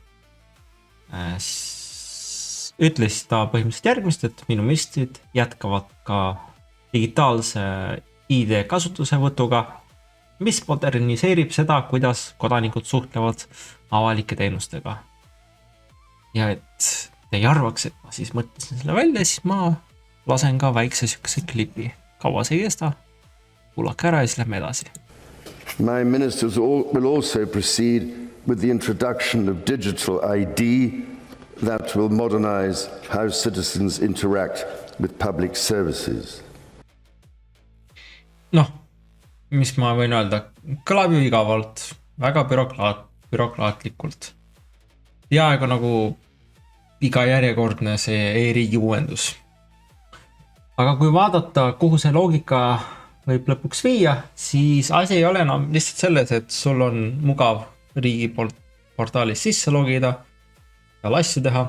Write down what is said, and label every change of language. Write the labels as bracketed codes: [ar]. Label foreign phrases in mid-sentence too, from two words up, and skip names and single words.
[et] Ütles ta põhimõtteliselt järgmist, et minu ministrid jätkavad ka digitaalse ID kasutusevõtuga, mis moderniseerib seda, kuidas kodanikud suhtlevad avalike teenustega. Ja et te ei arvaks, et ma siis mõtlesin selle välja, siis ma lasen ka väikse sükese klipi. Kaua see ei kesta? Kuulake ära ja siis lähme edasi. [en] My ministers will also proceed with the introduction of digital ID that will modernize how citizens interact with public services. [et] Mis ma võin öelda, kõlab ju igavalt, väga bürokraatlikult. Peaaegu nagu iga järjekordne see e-riigi uuendus. Aga kui vaadata, kuhu see loogika võib lõpuks viia, siis asi ei ole enam lihtsalt selles, et sul on mugav riigi portaalis sisse logida ja asju teha.